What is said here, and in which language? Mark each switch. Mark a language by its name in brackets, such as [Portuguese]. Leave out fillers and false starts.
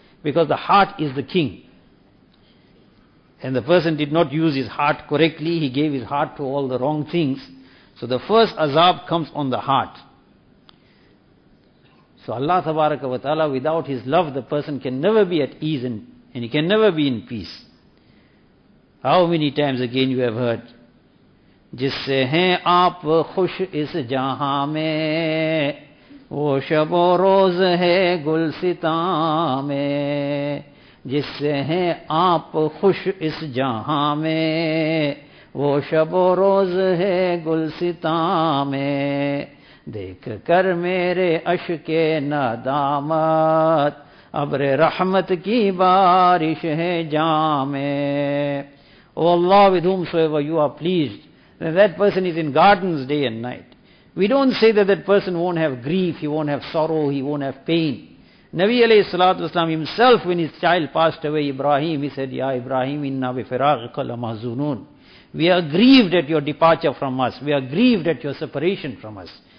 [English] Because the heart is the king. And the person did not use his heart correctly, he gave his heart to all the wrong things. So the first azab comes on the heart. So Allah Tabaraka wa Ta'ala, without His love, the person can never be at ease and he can never be in peace. How many times again you have heard, [Hindi] jisse hain aap khush is jahan mein, वो शब रोज है गुलसिताँ में, जिससे हैं आप खुश इस जहाँ में, वो शब रोज है गुलसिताँ में, देख कर मेरे अशके नदामत, अब्र रहमत की बारिश है जाँ में। [English] O Allah, with whom soever you are pleased, that person is in gardens day and night. We don't say that that person won't have grief, he won't have sorrow, he won't have pain. Nabi alayhi salatu wasalam himself, when his child passed away, Ibrahim, he said, [Arabic] Ya Ibrahim, inna bi firaqika lamahzunun. [English] We are grieved at your departure from us. We are grieved at your separation from us.